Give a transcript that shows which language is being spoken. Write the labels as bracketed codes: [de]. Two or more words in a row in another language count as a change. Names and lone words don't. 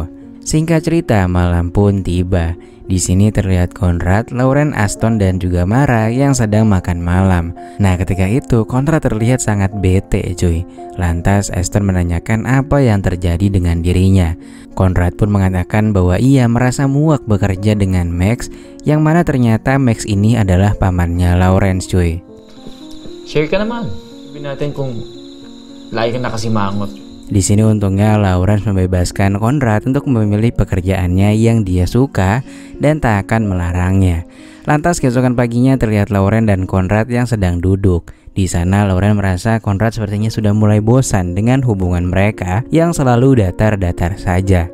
[id] Singkat cerita, malam pun tiba. Di sini terlihat Conrad, Lauren, Aston dan juga Mara yang sedang makan malam. Nah, ketika itu Conrad terlihat sangat bete cuy. Lantas Aston menanyakan apa yang terjadi dengan dirinya. Conrad pun mengatakan bahwa ia merasa muak bekerja dengan Max, yang mana ternyata Max ini adalah pamannya Lawrence cuy. [tl] Share ka naman. Sabihin natin kung lagi ka nakasimangot. [id] Di sini untungnya Lawrence membebaskan Conrad untuk memilih pekerjaannya yang dia suka dan tak akan melarangnya. Lantas keesokan paginya terlihat Lauren dan Conrad yang sedang duduk. Di sana Lauren merasa Conrad sepertinya sudah mulai bosan dengan hubungan mereka yang selalu datar-datar saja.